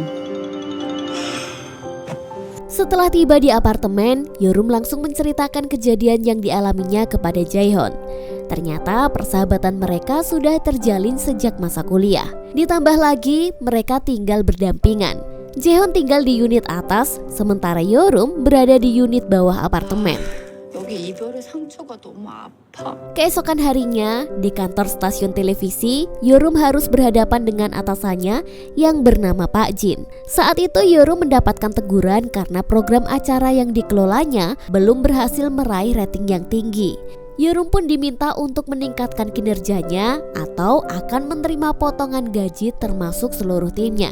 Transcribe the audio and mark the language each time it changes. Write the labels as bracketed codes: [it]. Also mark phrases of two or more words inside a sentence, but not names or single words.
[id] Setelah tiba di apartemen, Yeorum langsung menceritakan kejadian yang dialaminya kepada Jae-hoon. Ternyata persahabatan mereka sudah terjalin sejak masa kuliah. Ditambah lagi mereka tinggal berdampingan. Jae-hoon tinggal di unit atas, sementara Yeorum berada di unit bawah apartemen. [ko] 여기 이별의 상처가 너무 아파. [id] Keesokan harinya, di kantor stasiun televisi, Yeorum harus berhadapan dengan atasannya yang bernama Pak Jin. Saat itu Yeorum mendapatkan teguran karena program acara yang dikelolanya belum berhasil meraih rating yang tinggi. Yeorum pun diminta untuk meningkatkan kinerjanya atau akan menerima potongan gaji termasuk seluruh timnya.